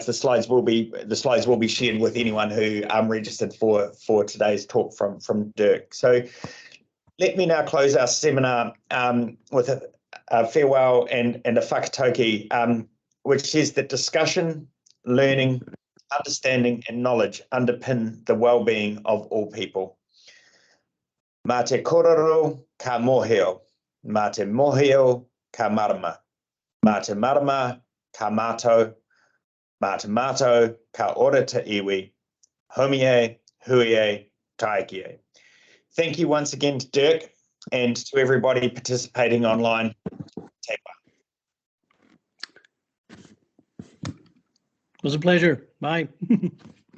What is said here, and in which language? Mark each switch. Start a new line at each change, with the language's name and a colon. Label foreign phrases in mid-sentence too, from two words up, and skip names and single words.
English: The slides will be shared with anyone who registered for today's talk from Dirk. So let me now close our seminar with a farewell and a whakatauki, which says that discussion, learning, understanding and knowledge underpin the well-being of all people.
Māori: Mā te kororo ka mōhio, mā te mōhio ka marama, mā te marama ka mātou, mā te mātou ka ora te iwi, homie, huie, taiki.
English: Thank you once again to Dirk and to everybody participating online. Take care. It was a pleasure. Bye.